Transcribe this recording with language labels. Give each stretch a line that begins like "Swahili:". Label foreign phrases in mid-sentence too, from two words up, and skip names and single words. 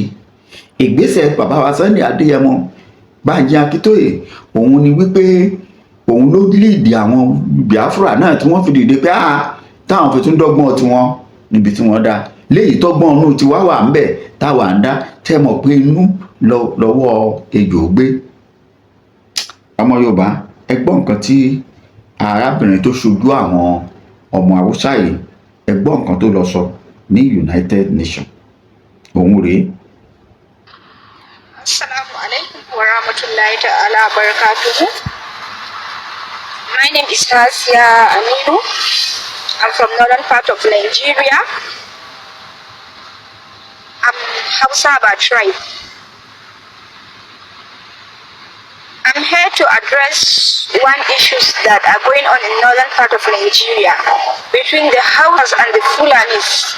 Yoruba: Ìgbésẹ̀ bàbá wa Sunday Adéyẹmọ Bánjí Akíntóyè òun ni wípé òun ló líìdì àwọn Biafra náà tí wọ́n fi dìde pé táwọn fi tún dọ́gbọ́n tiwọn níbi tí wọ́n dá, léyìí tọ́gbọ́n inú tiwa wà ń bẹ̀ táwa ń dá, tẹ́ mọ̀ pé inú lọ́wọ́ ejò gbé. Ọmọ Yorùbá, ẹ gbọ́ nǹkan tí arábìnrin tó ṣojú àwọn ọmọ Haúsá yìí, ẹ gbọ́ nǹkan tó lọ sọ ní United Nations. Òun rèé.
Arabic: السلام عليكم ورحمة الله تعالى وبركاته.
English: My name is Hasia Aminu. I'm from northern part of Nigeria. I'm Hausa by tribe. I'm here to address one issues that are going on in northern part of Nigeria between the Hausas and the Fulanis.